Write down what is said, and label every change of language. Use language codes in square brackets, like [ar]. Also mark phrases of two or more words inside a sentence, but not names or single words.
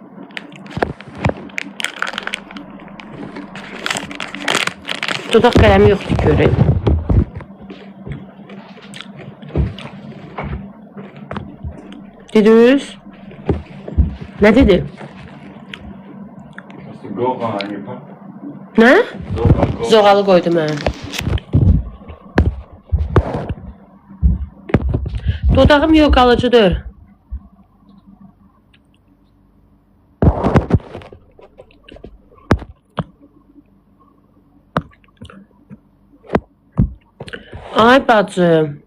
[az] Dodaq qələmi yoxdur ki, ürəyim. Dediniz? Nə dedi? [de] Hast du Gora eingepackt? [az] Nə? Gora. Zoğalı qoydum mən. Dodağım yox, qalıcıdır. Ay bacım.